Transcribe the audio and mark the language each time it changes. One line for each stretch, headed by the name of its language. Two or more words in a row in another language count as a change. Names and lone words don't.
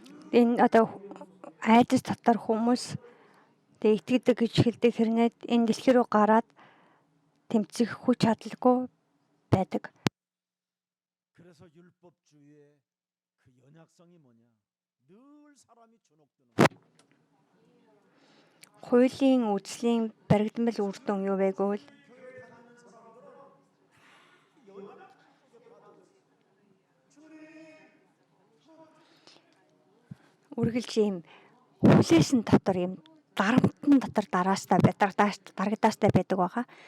Mongolian: Энэ одоо айдас дотор хүмүүс тэг итгэдэг гэж хэлдэг хэрнээ энэ дэлхий рүү гараад тэмцэх хүч чадалгүй байдаг.
Korean: 그래서 율법주의의 그 연약성이 뭐냐? 늘 사람이 주눅드는
Mongolian: Хуулийн үзлийн баригдмал үр дүн юу вэ гэвэл үргэлж ийм хүлээсэн дотор ийм дарамтны дотор дарагдаастай байдаг байгаа.